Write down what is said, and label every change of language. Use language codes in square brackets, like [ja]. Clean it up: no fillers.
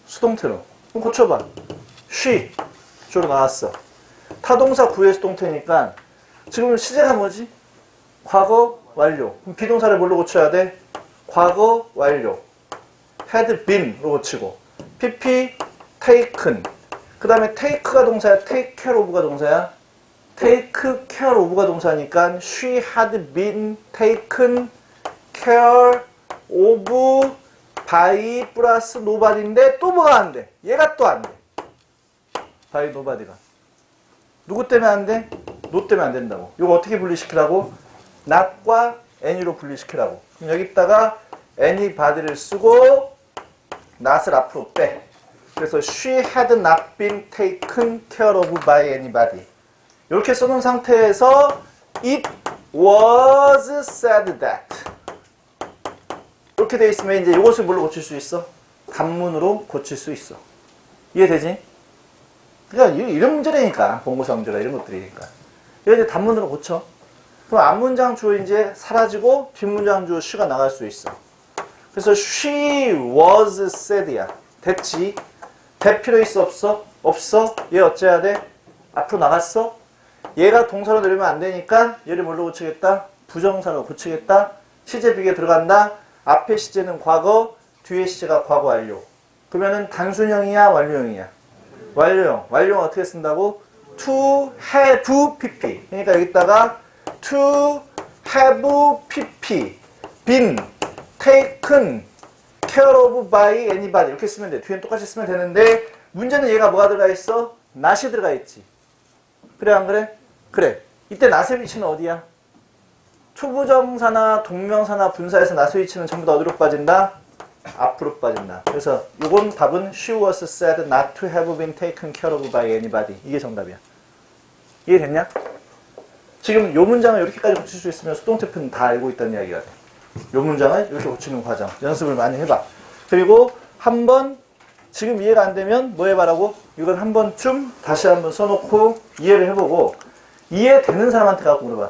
[ko] 수동태로. 그럼 고쳐봐. she. 주어로 나왔어. 타동사 구의 수동태니까 지금 시제가 뭐지? 과거 완료. 그럼 비동사를 뭘로 고쳐야 돼? 과거 완료. had been로 고치고. [en] pp taken. [ko] 그 다음에 take가 동사야. take care of가 동사야. take care of가 동사니까 [en] she had been taken care of by [ko] 플러스 nobody인데 또 뭐가 안 돼? 얘가 또 안 돼. by nobody가. 누구 때문에 안 돼? no 때문에 안 된다고. 이거 어떻게 분리시키라고? not과 any로 분리시키라고. 그럼 여기다가 anybody를 쓰고 not을 앞으로 빼. [en] 그래서 she had not been taken care of by anybody. [ko] 이렇게 써놓은 상태에서 [en] it was said that. [ko] 이렇게 돼 있으면 이제 이것을 뭘로 고칠 수 있어? 단문으로 고칠 수 있어. 이해되지? 그러니까 이런 문제라니까. 본고사 문제가 이런 것들이니까. 이거 이제 단문으로 고쳐. 그럼 앞문장 주어 이제 사라지고 뒷문장 주어 she가 나갈 수 있어. 그래서 [en] she was said [ko] 야. 됐지? 될 필요 있어? 없어? 없어? 얘 어째야 돼? 앞으로 나갔어? 얘가 동사로 내리면 안 되니까 얘를 뭘로 고치겠다? 부정사로 고치겠다. 시제 비교에 들어간다. 앞에 시제는 과거, 뒤에 시제가 과거 완료. 그러면은 단순형이야, 완료형이야? 완료형. 완료형 어떻게 쓴다고? to have pp. 그러니까 여기다가 [en] to have pp been taken care of by anybody [ko] 이렇게 쓰면 돼. 뒤엔 똑같이 쓰면 되는데 문제는 얘가 뭐가 들어가 있어? not이 들어가 있지. 그래, 안 그래? 그래. 이때 not의 위치는 어디야? 투부정사나 동명사나 분사에서 not의 위치는 전부 다 어디로 빠진다? 앞으로 빠진다. [en] 그래서 이건 답은 she was said not to have been taken care of by anybody. [ko] 이게 정답이야. 이해됐냐? 지금 요 문장을 이렇게까지 고칠 수 있으면 수동태표는 다 알고 있다는 이야기가 돼. 요 문장을 이렇게 고치는 과정. 연습을 많이 해봐. 그리고 한번 지금 이해가 안 되면 뭐 해봐라고? 이건 한 번쯤 다시 한번 써놓고 이해를 해보고 이해되는 사람한테 갖고 물어봐.